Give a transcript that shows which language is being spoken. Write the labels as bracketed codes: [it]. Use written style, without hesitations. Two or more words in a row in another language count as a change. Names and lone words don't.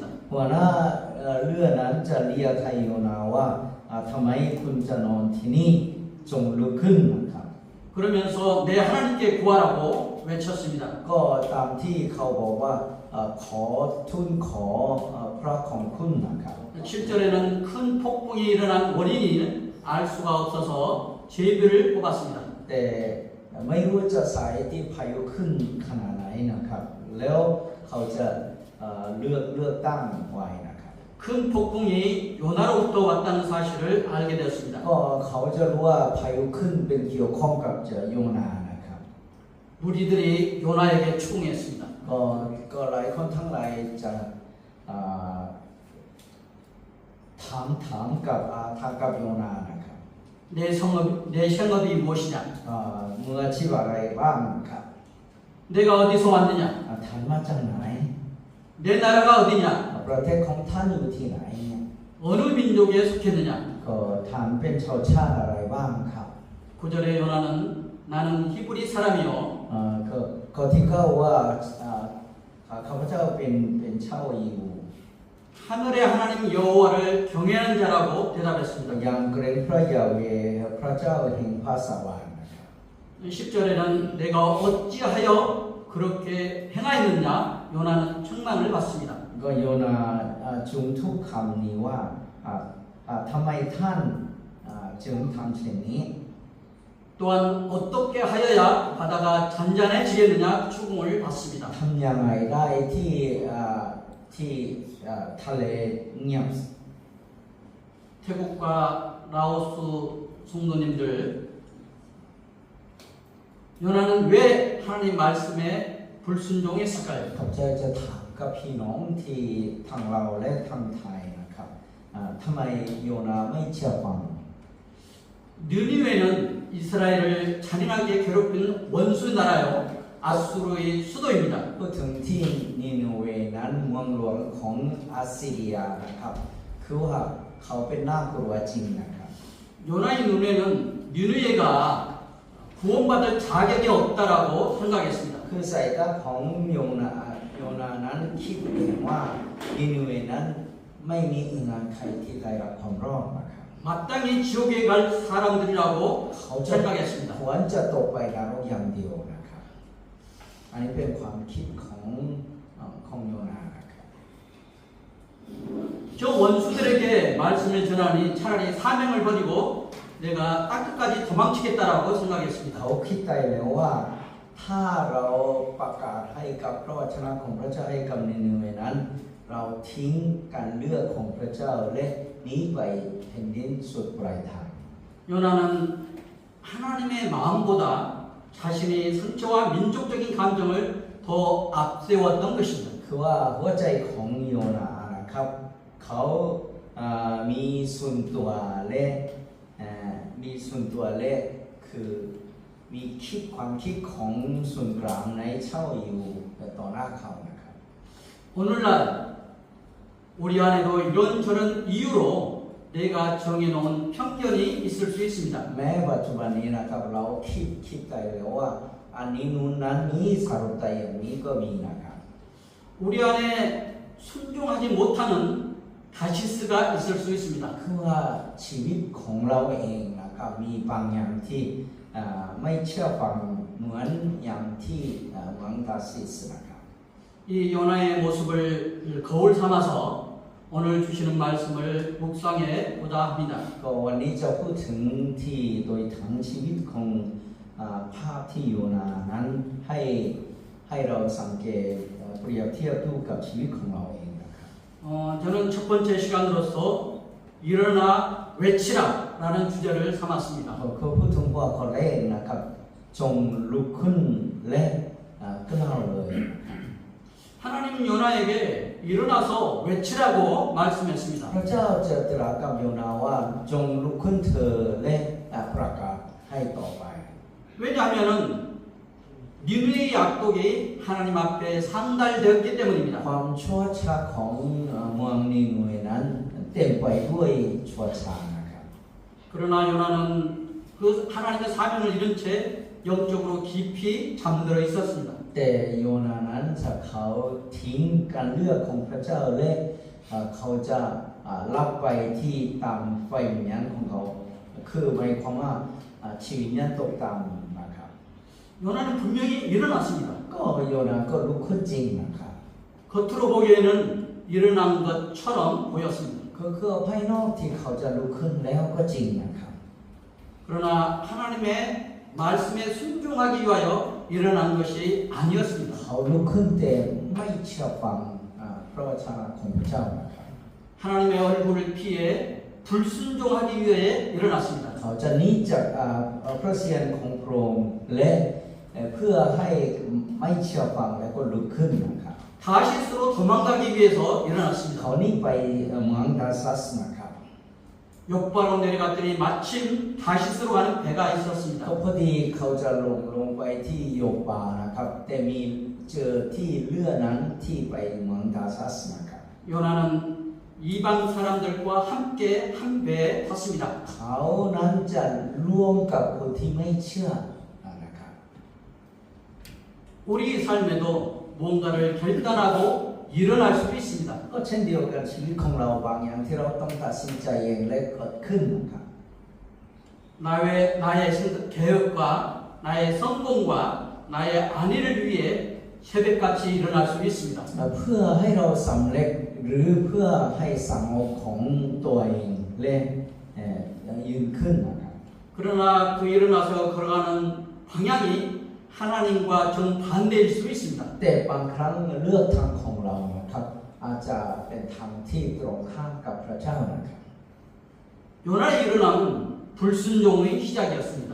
[th] หัวหน้าเรือนั้นจะเรียกให้โยนาว่าทำไมคุณจะนอนที่นี่จงลุกขึ้นนะครับ [ko] 그러면서 내 하나님께 구하라고 외쳤습니다. [th] ก็ตามที่เขาบอกว่าขอทูลขอพระของคุณนะครับ [ko] 7절에는 큰 폭풍이 일어난 원인을 알 수가 없어서 제비를 뽑았습니다. [th] แต่ไม่รู้จะสาเหตุที่พายุขึ้นขนาดไหนนะครับแล้วเขาจะเลือกตั้งไว้นะครับ [ko] 큰 폭풍이 요나로부터 왔다는 사실을 알게 되었습니다. [th] ก็เขาจะรู้ว่าพายุขึ้นเป็นเกี่ยวข้องกับโยนานะครับ [ko] 무리들이 요나에게 충했습니다. [th] ก็หลายคนทั้งหลายจะถามกับโยนานะครับ [ko] 내 생업이 무엇이냐? [th] มืออาชีพอะไรบ้างครับ [ko] 내가 어디서 왔느냐? [th] ท่านมาจากไหน [ko] 내 나라가 어디냐? [th] ประเทศของท่านอยู่ที่ไหนเนี่ย [ko] 어느 민족에 속했느냐? [th] ก็ท่านเป็นชาวชาติอะไรบ้างครับ [ko] 9절에 요나는 나는 히브리 사람이요 [th] ก็ที่เขาว่าข้าพเจ้าเป็นชาวยิว [ko] 하늘의 하나님 여호와를 경외하는 자라고 대답했습니다. [th] ยังเกรงพระยาเวห์พระเจ้าแห่งภาษาวรรณนะครับ [ko] 10절에는 내가 어찌하여 그렇게 행하였느냐? 요나는 책망을 받습니다. [th] ก็โยนาจุงทุกคำนี้ว่าทำไมท่านจึงทำเช่นนี้ [ko] 또한 어떻게 하여야 바다가 잔잔해지겠느냐 추궁을 받습니다. [th] ทำยังไงได้ที่ที่ทะเลเงียบ [ko] 태국과 라오스 성도님들, 요나는 왜 하나님 말씀에 불순종했을까요? [th] ข้าพเจ้าจะถามกับพี่น้องที่ทางเราวและทางไทยนะครับทำไมโยนาไม่เชื่อฟัง [ko] 느니웨는 이스라엘을 잔인하게 괴롭힌 원수 나라요, 아수르의 수도입니다. [th] พูดถึงที่นิโนเวนั้นเมืองหลวงของอัสซีเรียนะครับคือว่าเขาเป็นน่ากลัวจริงนะครับ [ko] 요나의 눈에는 느니웨가 구원받을 자격이 없다라고 생각했습니다. [th] คือสายตาของโยนานั้นคิดเห็นว่านิโนเวนั้นไม่มีอึงานใครที่ได้รับความรอดนะครับ [ko] 마땅히 지옥에 갈 사람들이라고 [th] เขาจะ [ko] 생각했습니다. [th] ควรจะตกไปนรกอย่างเดียวนะครับอันนี้เป็นความคิดของโยนานะครับ [ko] 저 원수들에게 말씀을 전하니 차라리 사명을 버리고 내가 땅끝까지 도망치겠다라고 생각했습니다. [th] เขาคิดใจแล้วว่าถ้าเราประกาศให้กับพระวจนะของพระเจ้าให้กับนิโนเวนั้น เราทิ้งการเลือกของพระเจ้าและหนีไปแผ่นดินสุดปลายทาง [ko] 요나는 하나님의 마음보다 자신의 상처와 민족적인 감정을 더 앞세웠던 것입니다. [th] คือว่าหัวใจของโยนานะครับเขามีส่วนตัวและคือมีความคิดของส่วนกลางในเช่าอยู่ต่อหน้าเขานะครับ [ko] 오늘날 우리 안에도 이런저런 이유로 내가 정해놓은 편견이 있을 수 있습니다. [th] แม้ปัจจุบันนี้นะครับเราคิดใจแล้วว่าอันนี้นู้นนั้นนี้สรุปใจอย่างนี้ก็มีนะครับ [ko] 우리 안에 순종하지 못하는 다시스가 있을 수 있습니다. [th] คือว่าชีวิตของเราเองนะครับมีบางอย่างที่ไม่เชื่อฟังเหมือนอย่างที่เมืองตาซิสนะครับ [ko] 이 요나의 모습을 거울 삼아서 오늘 주시는 말씀을 묵상해 보자 합니다. [th] ก็วันนี้จะพูดถึงที่โดยทั้งชีวิตของภาพที่โยนานั้นให้เราสังเกตเปรียบเทียบดูกับชีวิตของเราเองนะครับ [ko] 저는 첫 번째 시간으로서 일어나 외치라라는 주제를 삼았습니다. [th] เขาพูดถึงว่าข้อแรกนะครับจงลุกขึ้นและกล้าวเลย [ko] 하나님 요나에게 일어나서 외치라고 말씀했습니다. [th] พระเจ้าจะตรัสกับโยนาว่าจงลุกขึ้นเธอและประกาศให้ต่อไป [ko] 왜냐하면은 니느웨의 약독이 하나님 앞에 상달되었기 때문입니다. [th] ความชั่วช้าของเมืองนิโนเวนั้นเต็มไปด้วยชั่วช้านะครับ [ko] 그러나 요나는 그 하나님의 사명을 잃은 채 영적으로 깊이 잠들어 있었습니다. [th] แต่โยนานั้นเขาทิ้งการเลือกของพระเจ้าและเขาจะรับไปที่ตามไฟวิญญาณของเขาคือหมายความว่าชีวิตนั้นตกต่ำนะครับ [ko] 요나는 분명히 일어났습니다. [th] ก็โยนาก็ลุกขึ้นจริงนะครับ [ko] 겉으로 보기에는 일어난 것처럼 보였습니다. [th] ก็คือภายนอกที่เขาจะลุกขึ้นแล้วก็จริงนะครับ [ko] 그러나 하나님의 말씀에 순종하기 위하여 일어난 것이 아니었습니다. [th] เขาลุกขึ้นแต่ไม่เชื่อฟังพระวจนะของพระเจ้านะครับ [ko] 하나님의 얼굴을 피해 불순종하기 위해 일어났습니다. [th] เขาจะหนีจากพระเศียรของพระองค์และเพื่อให้ไม่เชื่อฟังแล้วก็ลุกขึ้นนะครับ [ko] 다시스로 도망가기 위해서 일어났습니다. [th] เขาหนีไปเมืองดาซัสนะครับ [ko] 욕바로 내려갔더니 마침 다시스로 가는 배가 [th] ก็ [ko] 있었습니다. [th] พอดีเขาจะลงไปที่โยบานะครับแต่มีเจอที่เรือนั้นที่ไปเมืองดาซัสนะครับ [ko] 요나는 이방 사람들과 함께 한 배에 탔습니다. [th] เขานั้นจะร่วมกับคนที่ไม่เชื่อนะครับ [ko] 우리 삶에도 무언가를 결단하고 일어날 수도 있습니다. [th] ก็เช่นเดียวกันชีวิตของเราบางอย่างที่เราต้องตัดสินใจเองและเกิดขึ้นนะครับ [ko] 나의 계획과 나의 성공과 나의 안위를 위해 새벽같이 일어날 수 있습니다. [th] เพื่อให้เราสำเร็จหรือเพื่อให้สงบของตัวเองและยืนขึ้นนะครับ [ko] 그러나 그 일어나서 걸어가는 방향이 하나님과 정반대일 수 있습니다. [th] แต่บางครั้งเลือกทางของเรานะครับอาจจะเป็นธรรมที่ตรงข้ามกับพระเจ้านะครับ [ko] 요나의 일어남은 불순종의 시작이었습니다.